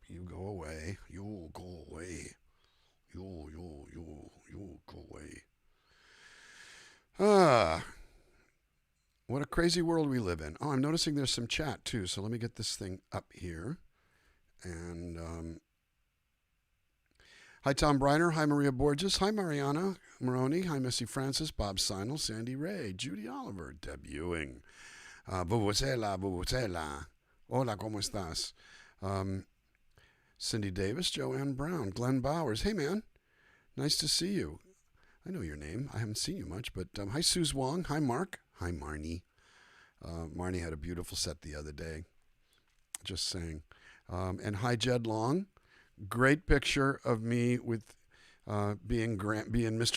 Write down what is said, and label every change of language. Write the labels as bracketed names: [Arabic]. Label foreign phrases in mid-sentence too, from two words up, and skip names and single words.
[English] You go away. You go away. You go away. What a crazy world we live in. Oh, I'm noticing there's some chat too, so let me get this thing up here. And hi, Tom Briner. Hi, Maria Borges. Hi, Mariana Moroni. Hi, Missy Francis. Bob Seinel. Sandy Ray. Judy Oliver. Deb Ewing. [Spanish] Vuvuzela. Hola, ¿cómo estás? [English] Cindy Davis, Joanne Brown, Glenn Bowers. Hey, man. Nice to see you. I know your name. I haven't seen you much, but hi, Suze Wong. Hi, Mark. Hi, Marnie. Marnie had a beautiful set the other day. Just saying. And hi, Jed Long. Great picture of me with being Mr.